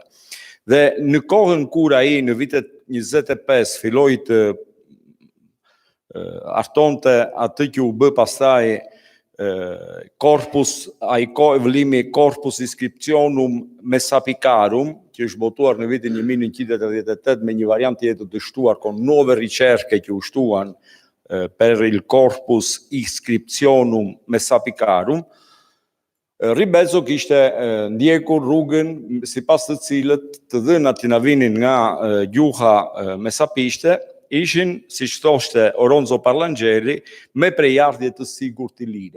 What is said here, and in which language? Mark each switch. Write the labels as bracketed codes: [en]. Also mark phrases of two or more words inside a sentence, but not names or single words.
[sq] Dhe në kohën kur ai në vitet 25 filloi të artonte atë që u bë pastaj vëllimi Corpus Inscriptionum Messapicarum, që është botuar në vitin 1988 me një variant tjetër të shtuar [it] con nuove ricerche [sq] që u shtuan [it] per il [sq] Corpus Inscriptionum Messapicarum, Ribezzo kishte ndjekur rrugën sipas të cilët të dhënat që na vinin nga gjuha mesapishte ishin, siç thoshte Oronzo Parlangeli, me prejardhje të sigurt të lire.